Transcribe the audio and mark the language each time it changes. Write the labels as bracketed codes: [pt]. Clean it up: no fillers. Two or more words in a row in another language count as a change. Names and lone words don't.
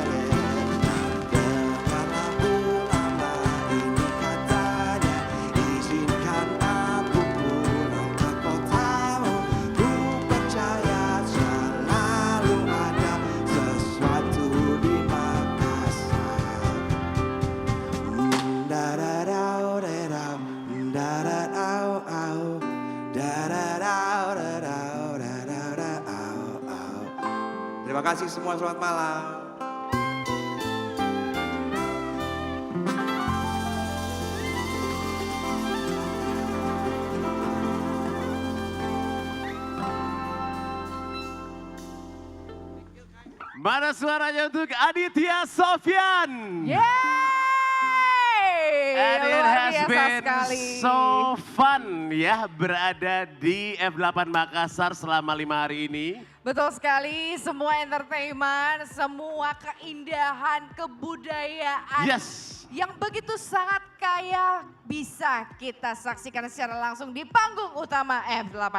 [id] Dengar lagu lama ini katanya, izinkan aku pulang ke kotamu. Ku percaya selalu ada sesuatu di Makassar. Da-da-dau-da-dau, da-da-dau-au, da-da-dau-da-dau, da-da-dau-au. Terima kasih semua, selamat malam. Mana suaranya untuk Aditya Sofyan? Yeay! [en] And it [id] Luar [en] has [id] biasa [en] been [id] sekali. [en] so fun [id] ya berada di F8 Makassar selama 5 hari ini. Betul sekali, semua entertainment, semua keindahan, kebudayaan. Yes. Yang begitu sangat kaya bisa kita saksikan secara langsung di panggung utama F8